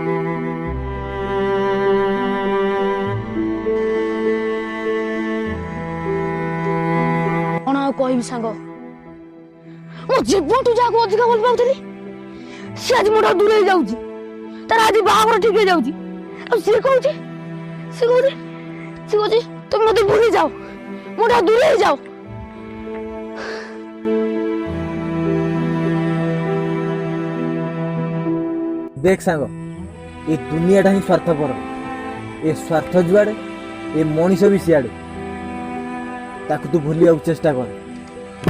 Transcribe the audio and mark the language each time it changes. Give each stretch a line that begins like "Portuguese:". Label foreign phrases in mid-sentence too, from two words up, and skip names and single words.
Odia: କଣ ଆଉ କହିବି ସାଙ୍ଗ, ମୋ ଜୀବନଠୁ ଯାହାକୁ ଅଧିକ ଭଲ ପାଉଥିଲି ସେ ଆଜି ମୋ ଠାରୁ ଦୂରେଇ ଯାଉଛି। ତାର ଆଜି ବାହାଘର ଠିକ ହେଇଯାଉଛି ଆଉ ସିଏ କହୁଛି ତମେ ମତେ ଭୁଲି ଯାଅ, ମୋ ଠାରୁ ଦୂରେଇ ଯାଅ। ଦେଖ ସାଙ୍ଗ, ଏ ଦୁନିଆଟା ହି ସ୍ୱାର୍ଥପର। ଏ ସ୍ୱାର୍ଥ ଯୁଆଡ଼େ ଏ ମଣିଷ ଭି ସିଆଡ଼େ। ତାକୁ ତୁ ଭୁଲିଆ ଚେଷ୍ଟା କର